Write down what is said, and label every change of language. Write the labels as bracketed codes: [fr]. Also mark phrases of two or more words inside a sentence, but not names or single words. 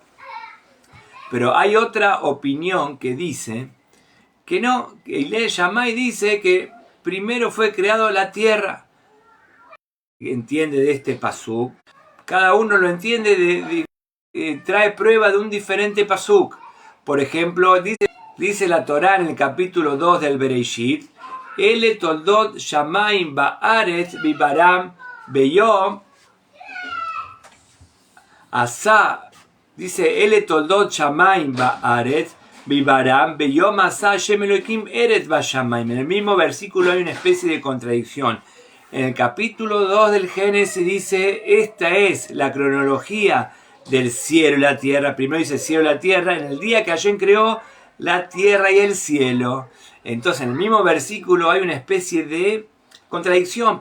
[es] Pero hay otra opinión que dice que no, que Hillel Shammai dice que primero fue creado la tierra. Entiende de este pasuk. Cada uno lo entiende, trae prueba de un diferente pasuk. Por ejemplo, dice la Torá en el capítulo 2 del Bereishit, [he] אלה תולדות שמים בארץ בהבראם ביום עשה. Dice, אלה תולדות שמים בארץ בהבראם ביום עשה השם אלוהים ארץ בשמים. [es] En el mismo versículo hay una especie de contradicción. En el capítulo 2 del Génesis dice, esta es la cronología del cielo y la tierra. Primero dice cielo y la tierra, en el día que Hashem creó la tierra y el cielo. Entonces en el mismo versículo hay una especie de contradicción.